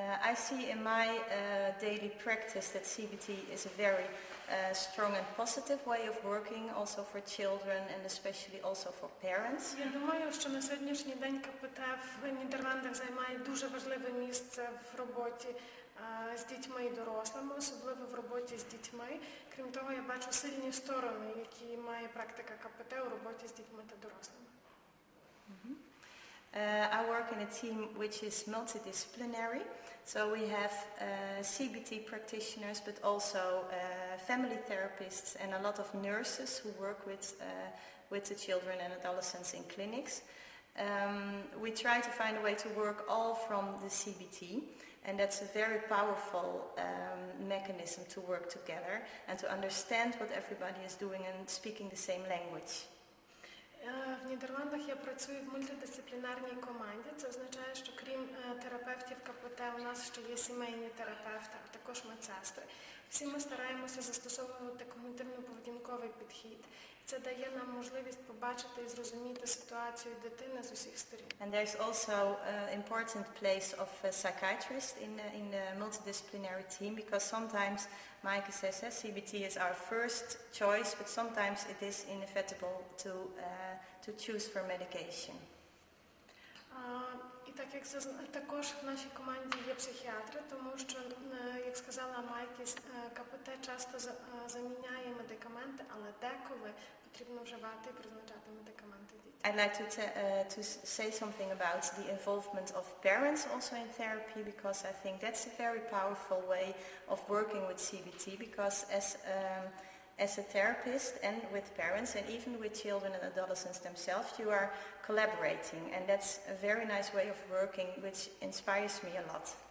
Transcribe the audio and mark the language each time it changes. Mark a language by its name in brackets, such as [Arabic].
[English] I see in my daily practice that CBT is a very strong and positive way of working also for children and especially also for parents. [Ukrainian] Я думаю, що на сьогоднішній день КПТ в Нідерландах займає дуже важливе місце в роботі з дітьми і дорослими, особливо в роботі з дітьми. Крім того, я бачу сильні сторони, які має практика КПТ у роботі з дітьми та дорослими. [English] I work in a team which is multidisciplinary, so we have CBT practitioners but also family therapists and a lot of nurses who work with the children and adolescents in clinics. We try to find a way to work all from the CBT, and that's a very powerful mechanism to work together and to understand what everybody is doing and speaking the same language. [Ukrainian] В Нідерландах я працюю в мультидисциплінарній команді. Це означає, що крім терапевтів КПТ у нас ще є сімейні терапевти, а також медсестри. Всі ми стараємося застосовувати когнітивно-поведінковий підхід. Це дає нам можливість побачити і зрозуміти ситуацію дитини з усіх сторін. [English] And there's also an important place of a psychiatrist in the multidisciplinary team, because sometimes Maaike says CBT is our first choice, but sometimes it is inevitable to choose for medication. [Ukrainian] І так як також в нашій команді є психіатри, тому що, як сказала Майкі, КПТ часто заміняє медикаменти, але деколи потрібно вживати і призначати медикаменти дітям. [English] I'd like to say something about the involvement of parents also in therapy, because I think that's a very powerful way of working with CBT, because as a therapist and with parents and even with children and adolescents themselves, you are collaborating, and that's a very nice way of working, which inspires me a lot.